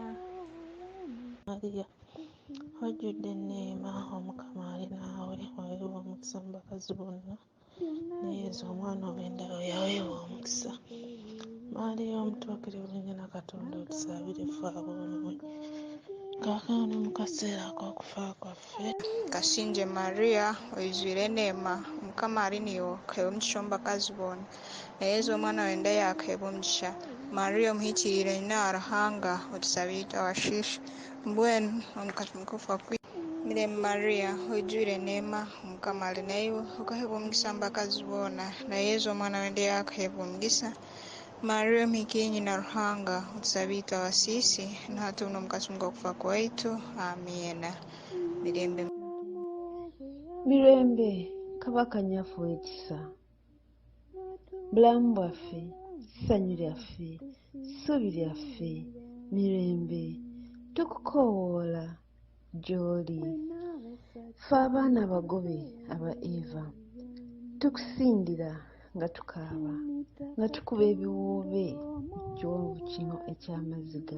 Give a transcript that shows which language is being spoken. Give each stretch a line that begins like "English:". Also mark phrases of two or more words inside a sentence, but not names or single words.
Ganda: Maria wajjudde enneema, Omukama ali naawe, waweebwa omukisa mu bakazi bonna, ne Yezu omwana ow'endaalo yaweebwa omukisa. Maria omutuukirivu, nnyina Katonda, otusabire ffe aboonoonyi, kaakano ne mu kaseera ak'okufa kwaffe.
Nyankole: Kashinje Maria, oizwire neema, Omukama ali niiwe, okaheebwa omugisha omu bakazi bonna, na Yezu omwana w'enda yakaheebwa omugisha. Maria omuhikirire nyina wa Ruhanga, otusabire itwe abashiisha, mbwenu omukati mukufa kwitu. Mirembe Maria, oijwire neema, Omukama ali naiwe, okaheebwa omugisha mu bakazi bonna, na Yezu omwana w'enda yakaheebwa omugisha. Maria omuhikirire nyina wa Ruhanga, otusabire itwe abasiisi, na hati buno omukati mukufa kwaitu. Amiina.
Ganda: Mirembe kabaka nyaffe w'ekisa, bulamu bwaffe, ssanyu lyaffe, ssuubi lyaffe. Mirembe tukukoowoola gy'oli, ffe abaana abagobe aba Eva, tukusindira nga tukaaba, nga tukuba ebiwoobe kiwonvu kino eky'amaziga.